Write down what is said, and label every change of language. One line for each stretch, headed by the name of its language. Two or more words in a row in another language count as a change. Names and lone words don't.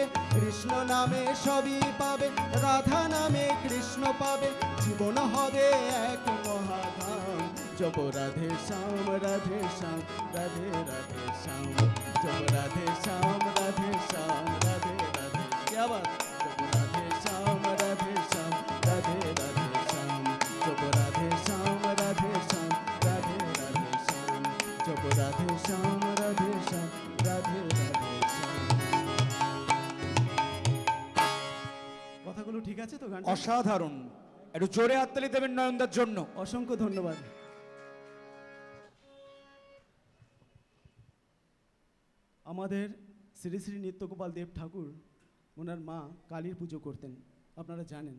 Bangla: কৃষ্ণ নামে সবই পাবে, রাধা নামে কৃষ্ণ পাবে। জীবন হবে এক মহাধাম, জপ রাধে শ্যাম রাধে শ্যাম রাধে রাধে শ্যাম, জপ রাধে শ্যাম রাধে শ্যাম রাধে রাধে।
Hindi: क्या बात, जप राधे श्याम राधे श्याम राधे राधे श्याम, जप राधे श्याम राधे श्याम राधे राधे श्याम, जप राधे श्याम राधे श्याम राधे राधे श्याम।
Bangla: কথাগুলো ঠিক আছে তো? গান অসাধারণ, একটু জোরে হাততালি দেবেন নয়নদার জন্য। অসংখ্য ধন্যবাদ। আমাদের শ্রী শ্রী নিত্যগোপাল দেব ঠাকুর, ওনার মা কালীর পুজো করতেন, আপনারা জানেন।